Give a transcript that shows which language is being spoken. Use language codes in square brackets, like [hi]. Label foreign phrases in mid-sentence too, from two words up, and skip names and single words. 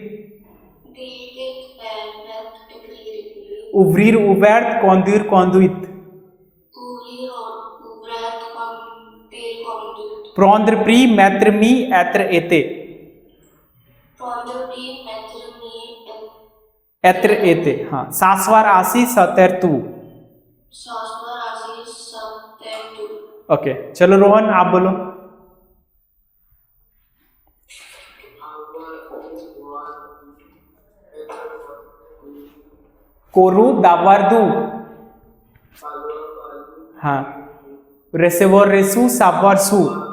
[hi] उवरीर उबैर्त कौंदुइर कौंदुइत, प्रौंद्र प्री मैत्र मी ऐत्र एते, ऐत्र एते, हाँ, सास्वर आसी सतैर तू। ओके, चलो रोहन आप बोलो। कोरू दावारदू, हाँ, रेसेवर रेसू सावर सू,